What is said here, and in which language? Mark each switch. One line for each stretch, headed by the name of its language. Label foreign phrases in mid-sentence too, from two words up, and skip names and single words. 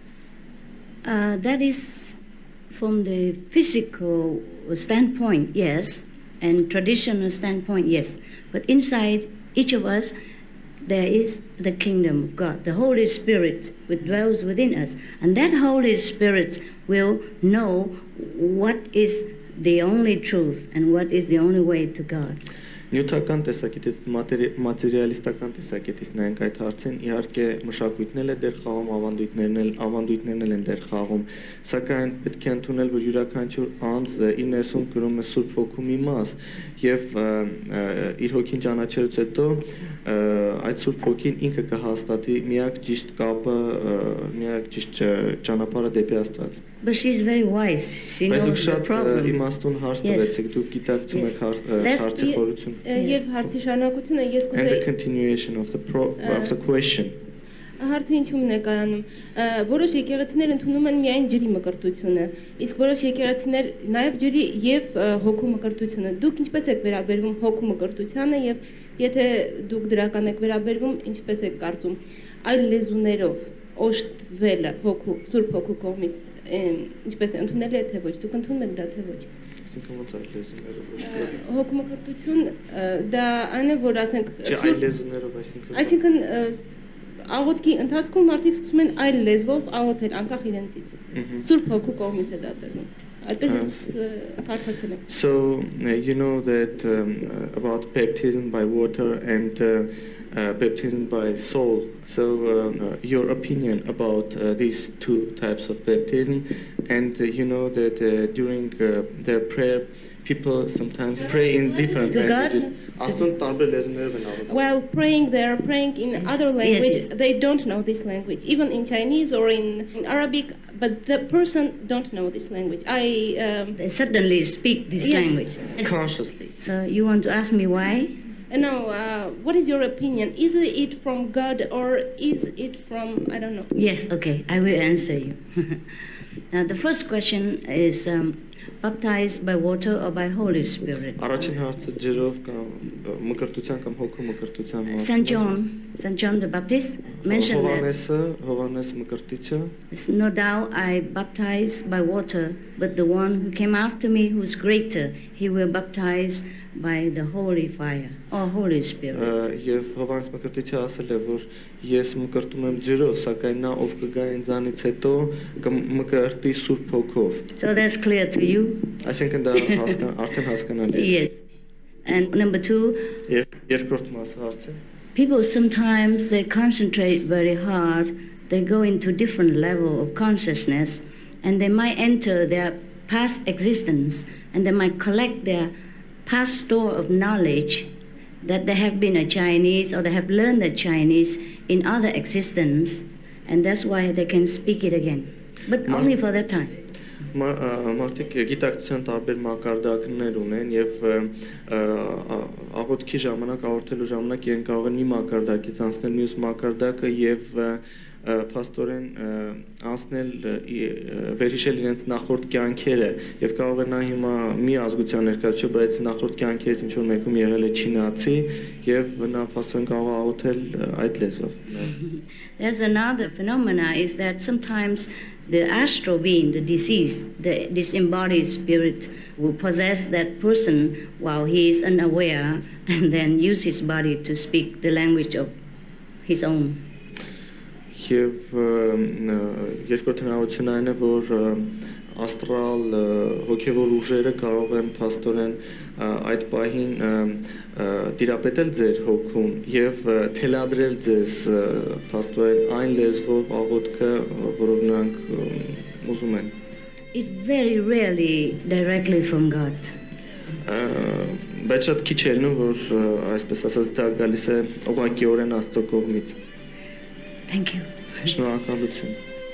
English: That is from the physical standpoint, yes, and traditional standpoint, yes. But inside each of us, there is the kingdom of God, the Holy Spirit which dwells within us. And that Holy Spirit will know what is the only truth and what is the only way to God.
Armenian: Նյութական տեսակետից, մատերիալիստական տեսակետից նայենք այդ հարցին, իհարկե մշակույթն է դեր խաղում, ավանդույթներն են դեր խաղում, սակայն պետք է ընդունել, որ յուրաքանչյուր անձ իր ներսում կրում է Սուրբ Հոգու մի մաս եւ իր հոգին ճանաչելուց հետո այդ Սուրբ Հոգին ինքը կհաստատի միակ ճիշտ կապը, միակ ճիշտ ճանապարհը դեպի Աստված։
English: But she's very wise. She
Armenian: Բայց դուք
English: knows the
Armenian: շատ
English: problem.
Armenian: իմաստուն հարց
English: Yes.
Armenian: տվեցիք, դուք գիտակցում
English: Yes.
Armenian: եք հարցի խորությունը։ Եվ հարցի շարունակությունը ես
English: And the
Armenian: կուզեի
English: continuation of the question.
Armenian: Հարցը ինչու՞մն է կայանում։ Որոշ եկեղեցիներ ընդունում են միայն ջրի մկրտությունը, իսկ որոշ եկեղեցիներ նաև ջրի եւ հոգու մկրտությունը։ Դուք ինչպես եք վերաբերվում հոգու մկրտությանը եւ եթե դուք դրական եք վերաբերվում, ինչպես եք կարծում այլ լեզուներով օժտվելը հոգու Սուրբ Հոգու կողմից ինչպես է ընդունելի է թե ոչ, դուք ընդունում եք դա թե ոչ։ Այսինքն ոնց այլ լեզուներով օժտվել։ Հոգու մկրտություն դա այն է, որ ասենք Չէ, այլ լեզուներով, այսինքն աղոթքի ընթացքում մարդիկ սկսում են այլ լեզվով աղոթել անկախ իրենցից։ Սուրբ Հոգու կողմից է դա տրվում։ Այդպես կարդացել եմ։
English: So you know that about baptism by water and baptism by soul. So your opinion about these two types of baptism, and you know that during their prayer, people sometimes pray in different To God? languages.
Armenian: Աստուն տարբեր լեզուներով են աղոթում։
English: While praying, they are praying in other languages. yes. They don't know this language, even in Chinese or in Arabic, but the person don't know this language. They suddenly speak this Yes. language. Consciously. So you want to ask me why? Now, what is your opinion? Is it from God or is it from, I don't know? Yes, okay, I will answer you. Now, the first question is baptized by water or by Holy Spirit?
Armenian: Առաջին հարցը ջրով կամ մկրտության կամ հոգու մկրտության մասին։
English: Saint John the Baptist mentioned that.
Armenian: Հովհաննես մկրտիչը
English: There's no doubt I baptize by water, but the one who came after me, who's greater, he will baptize by the holy fire or Holy Spirit.
Armenian: Եվ Հովհաննես մկրտիչը ասել է, որ ես մկրտում եմ ջրով, սակայն նա ով կգա ինձանից հետո կմկրտի Սուրբ Հոգով։
English: So that's clear to you?
Armenian: Այսինքն դա արդեն հասկանալի է։
English: Yes. And number two,
Armenian: Եվ երկրորդ մասը հարցը։
English: people sometimes they concentrate very hard, they go into different level of consciousness, and they might enter their past existence, and they might collect their past store of knowledge that they have been a Chinese or they have learned the Chinese in other existence, and that's why they can speak it again, but only for that time.
Armenian: Մարդիկ գիտակցության տարբեր մակարդակներ ունեն եւ աղոթքի ժամանակ, աղոթելու ժամանակ իրեն կարող են մի մակարդակից անցնել մյուս մակարդակը եւ փաստորեն անցնել վերհիշել իրենց նախորդ կյանքերը եւ կարող է նա հիմա մի ազգության ներկայացուցիչ, բայց նախորդ կյանքերից ինչ որ մեկում եղել է չինացի եւ նա փաստորեն կարող է աղոթել այդ լեզվով։
English: There's another phenomena is that sometimes the astral being, the deceased, the disembodied spirit will possess that person while he is unaware and then use his body to speak the language of his own.
Armenian: Եվ երկրորդ հնարավորությունը այն է, որ աստրալ հոգևոր ուժերը կարող են փաստորեն այդ պահին տիրապետել ձեր հոգուն եւ թելադրել ձեզ փաստորեն այն լեզվով աղոթքը, որով նրանք ուզում են։
English: It very rarely directly from God.
Armenian: Բայց շատ քիչ է լինում, որ այսպես ասած դա գալիս է ուղղակիորեն Աստծո կողմից։
English: Thank you.
Armenian: Շնորհակալություն։